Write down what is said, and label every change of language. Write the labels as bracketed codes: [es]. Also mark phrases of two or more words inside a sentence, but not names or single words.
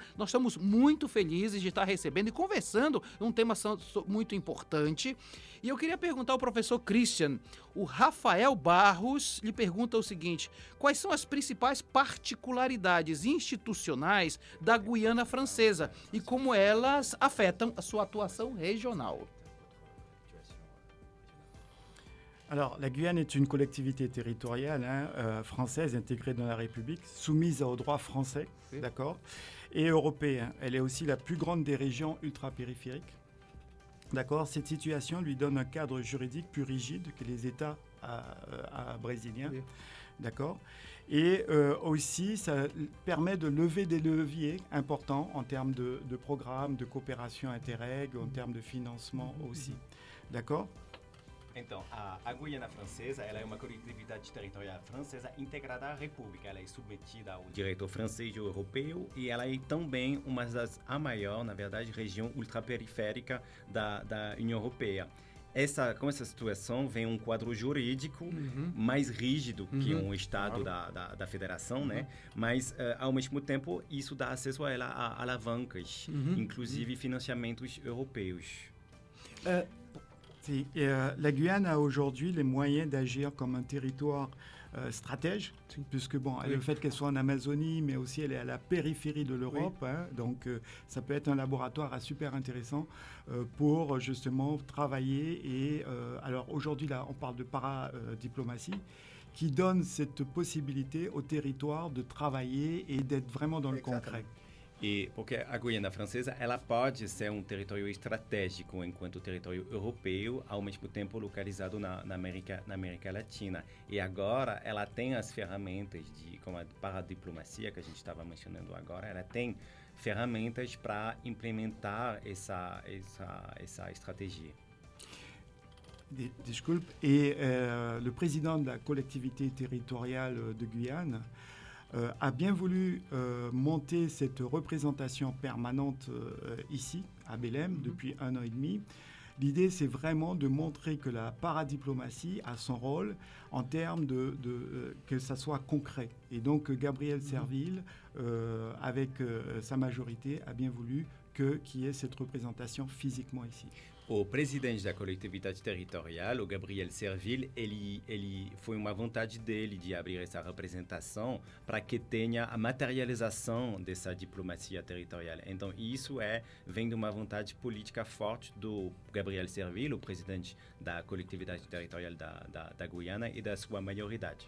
[pt] Nós estamos muito felizes de estar recebendo e conversando um tema muito importante. E eu queria perguntar ao professor Christian, o Rafael Barros lhe pergunta o seguinte: quais são as principais particularidades institucionais da Guiana Francesa e como elas afetam a sua atuação regional? [fr] Alors, la Guyane est une collectivité territoriale française intégrée dans la République, soumise au droit français, oui. D'accord, et européen. Elle est aussi la plus grande des régions ultra-périphériques. D'accord, cette situation lui donne un cadre juridique plus rigide que les États brésiliens. Oui. D'accord. Et aussi, ça permet de lever des leviers importants en termes de programmes, de coopération interreg, en termes de financement aussi. D'accord. [pt] Então, a Guiana Francesa, ela é uma coletividade territorial francesa integrada à República. Ela é submetida ao direito francês e europeu e ela é também a maior, na verdade, região ultraperiférica da União Europeia. Com essa situação vem um quadro jurídico mais rígido que um Estado da Federação, né? Mas, ao mesmo tempo, isso dá acesso a ela a alavancas, inclusive financiamentos europeus. [fr] La Guyane a aujourd'hui les moyens d'agir comme un territoire stratège, puisque le fait qu'elle soit en Amazonie, mais aussi elle est à la périphérie de l'Europe, donc ça peut être un laboratoire super intéressant pour justement travailler. Et alors aujourd'hui là, on parle de paradiplomatie qui donne cette possibilité au territoire de travailler et d'être vraiment dans le concret. [pt] E porque a Guiana Francesa, ela pode ser um território estratégico enquanto território europeu, ao mesmo tempo localizado na América Latina. E agora ela tem as ferramentas como a paradiplomacia que a gente estava mencionando agora, ela tem ferramentas para implementar essa estratégia. Desculpe. [fr] Et le président de la collectivité territoriale de Guyane a bien voulu monter cette représentation permanente ici, à Belém, depuis 1 an et demi. L'idée, c'est vraiment de montrer que la paradiplomatie a son rôle en termes que ça soit concret. Et donc, Gabriel Serville, avec sa majorité, a bien voulu qu'il y ait cette représentation physiquement ici. [pt] O presidente da coletividade territorial, o Gabriel Serville, ele foi uma vontade dele de abrir essa representação para que tenha a materialização dessa diplomacia territorial. Então, isso vem de uma vontade política forte do Gabriel Serville, o presidente da coletividade territorial da Guiana e da sua maioridade.